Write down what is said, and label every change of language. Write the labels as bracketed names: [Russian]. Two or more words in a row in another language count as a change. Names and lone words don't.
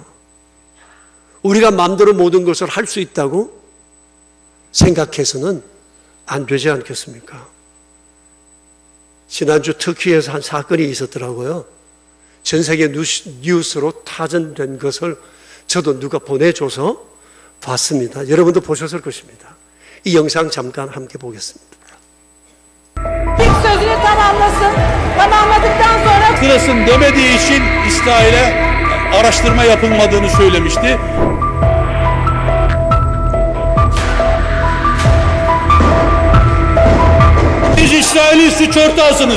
[Korean] 우리가 마음대로 모든 것을 할 수 있다고 생각해서는 안 되지 않겠습니까? 지난주 터키에서 한 사건이 있었더라고요. 전 세계 뉴스로 타전된 것을 저도 누가 보내줘서 봤습니다. 여러분도 보셨을 것입니다. 이 영상 잠깐 함께 보겠습니다. [Turkish] Sözünü tamamlasın. Tamamladıktan sonra Sırasın demediği için İsrail'e araştırma yapılmadığını söylemişti. Siz İsrail'in suç ortağısınız.